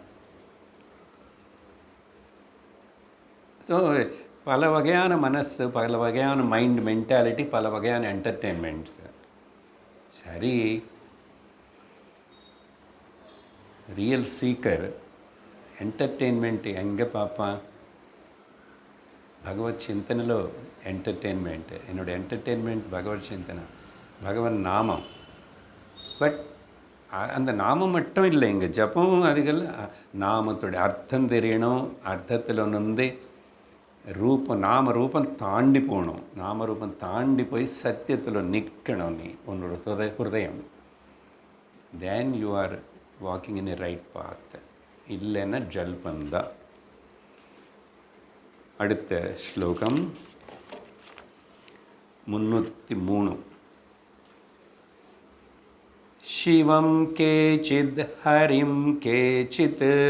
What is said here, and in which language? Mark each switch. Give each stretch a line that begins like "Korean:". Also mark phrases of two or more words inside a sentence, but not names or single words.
Tamil: ஸோ பல வகையான மனசு, பல வகையான
English: mind mentality,
Tamil: பல வகையான என்டர்டெயின்மெண்ட்ஸ். சரி,
English: real seeker
Tamil: ఎంటర్టైన్మెంట్ எங்கே பார்ப்பான்?
Telugu: భగవత్ చింతనలో ఎంటర్టైన్మెంట్.
Tamil: என்னோட ఎంటర్టైన్మెంట్ பகவத் சிந்தனை, பகவன் நாமம். பட் அந்த நாமம் மட்டும் இல்லை, இங்கே ஜபமும் அதுகள். நாமத்தோடைய அர்த்தம் தெரியணும், அர்த்தத்தில் வந்து ரூபம், நாம ரூபம் தாண்டி போகணும். நாம ரூபம் தாண்டி போய் சத்தியத்தில் நிற்கணும் நீ, உன்னோட ஹிருதயம்.
English: Then you are walking in a right path.
Tamil: இல்லைன்னா ஜல்பந்தா. அடுத்த ஸ்லோகம் 303.
Sanskrit: शिवं केचित् हरिं केचित्